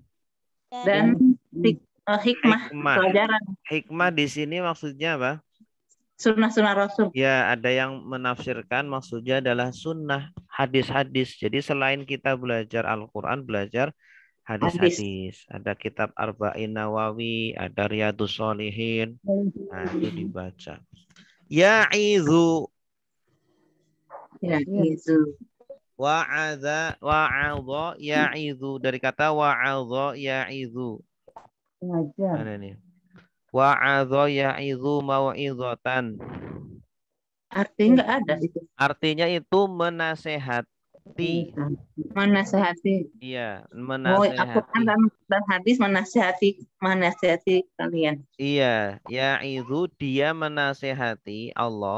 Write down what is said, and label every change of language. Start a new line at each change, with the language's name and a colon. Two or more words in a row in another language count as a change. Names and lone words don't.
Indonesian: Dan hikmah, pelajaran. Hikmah di sini maksudnya apa? Sunnah-sunnah Rasul. Ya, ada yang menafsirkan maksudnya adalah sunnah, hadis-hadis. Jadi selain kita belajar Al-Quran, belajar hadis-hadis. Ada kitab Arba'in Nawawi, ada Riyadus Shalihin. Nah, itu dibaca. Ya'izu. Ya'izu.
Arabic: وعظ، يعظ.
Indonesian: Dari kata
Arabic: وعظ، يعظ.
Indonesian: Mana nih?
Arabic: وعظ يعظ موعظة.
Indonesian: Artinya enggak ada itu. Artinya itu menasehati. Menasehati. Iya, Al-Quran menasehati. dan hadis menasehati kalian. Iya, ya'izu dia menasehati Allah.